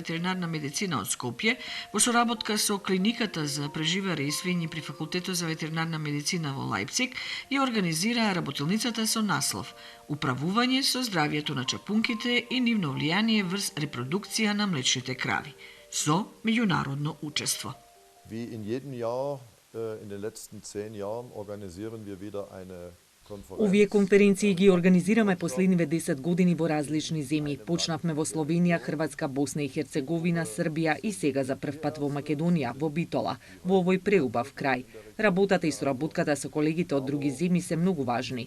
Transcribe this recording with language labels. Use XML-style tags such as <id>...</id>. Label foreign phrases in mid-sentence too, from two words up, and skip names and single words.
<mk>ветеринарна медицина од Скопје во соработка со клиниката за преживари и свињи при Факултетот за ветеринарна медицина во Лајпциг ја организираа работилницата со наслов Управување со здравјето на чапунките и нивно влијание врз репродукција на млечните крави со меѓународно учество.</mk> <de>Wie in jedem Jahr in den letzten 10 Jahren organisieren wir wieder eine</de> <mk>Овие конференции ги организираме последниве 10 години во различни земји. Почнавме во Словенија, Хрватска, Босна и Херцеговина, Србија и сега за прв пат во Македонија, во Битола, во овој преубав крај. Работата и соработката со колегите од други земји се многу важни.</mk>